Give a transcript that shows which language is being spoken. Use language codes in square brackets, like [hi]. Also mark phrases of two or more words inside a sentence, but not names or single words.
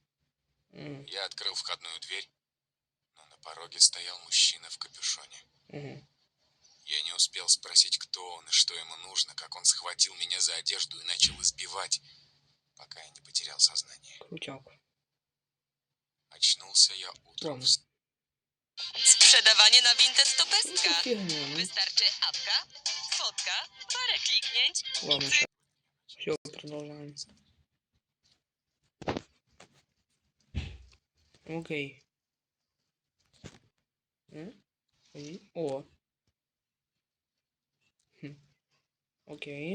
[ru] Я открыл входную дверь, но на пороге стоял мужчина в капюшоне. Я не успел спросить, кто он и что ему нужно, как он схватил меня за одежду и начал избивать, пока я не потерял сознание. Крутяк. Очнулся я утром. [pl] Sprzedawanie na Vinted to pestka. [ru] Фигня, ну. [pl] Wystarczy apka, fotka, parę kliknięć. [ru] Ладно, сейчас. Все, продолжаем. Окей. О. Окей.